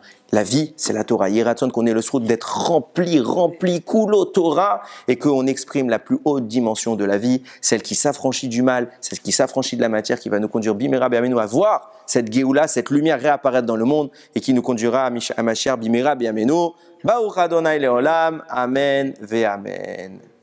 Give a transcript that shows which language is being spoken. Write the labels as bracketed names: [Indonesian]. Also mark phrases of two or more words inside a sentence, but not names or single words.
[French] La vie, c'est la Torah. [Hebrew] יהי רצון [French] qu'on ait le srout d'être rempli, [Hebrew] כולו תורה, [French] et qu'on exprime la plus haute dimension de la vie, celle qui s'affranchit du mal, celle qui s'affranchit de la matière, qui va nous conduire [Hebrew] במהרה בימינו [French] à voir cette Géoula, cette lumière réapparaître dans le monde, et qui nous conduira à Mashiach [Hebrew] במהרה בימינו. ברוך אדוני לעולם אמן ואמן.